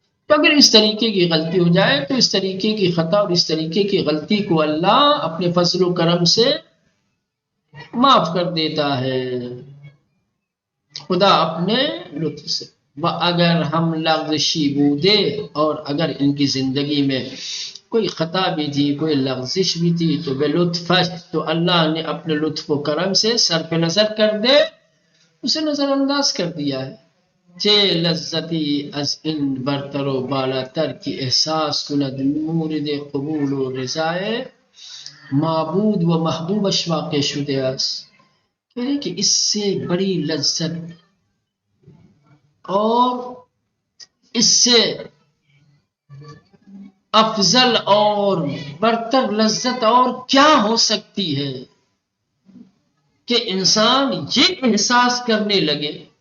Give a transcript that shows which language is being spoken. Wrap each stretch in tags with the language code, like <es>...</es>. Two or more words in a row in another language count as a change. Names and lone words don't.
<ur>تو اگر اس طریقے کی غلطی ہو جائے تو اس طریقے کی خطا اور اس طریقے کی غلطی کو اللہ اپنے فضل و کرم سے معاف کر دیتا ہے، خدا اپنے لطف سے۔</ur> <fa>اگر ہم لغزشی بودے،</fa> <ur>اور اگر ان کی زندگی میں کوئی خطا بھی تھی، کوئی لغزش بھی تھی، تو</ur> <fa>بے لطفش،</fa> <ur>تو اللہ نے اپنے لطف و کرم سے صرف نظر کر دے، اسے نظر انداز کر دیا ہے۔</ur> <fa>چه لذتی از این برتر و بالاتر کی احساس کند مورد قبول و رضای معبود و محبوبش واقع شده است،</fa> <ur>یعنی کہ اس سے بڑی لذت اور اس سے افضل اور برتر لذت اور کیا ہو سکتی ہے کہ انسان یہ احساس کرنے لگے</ur>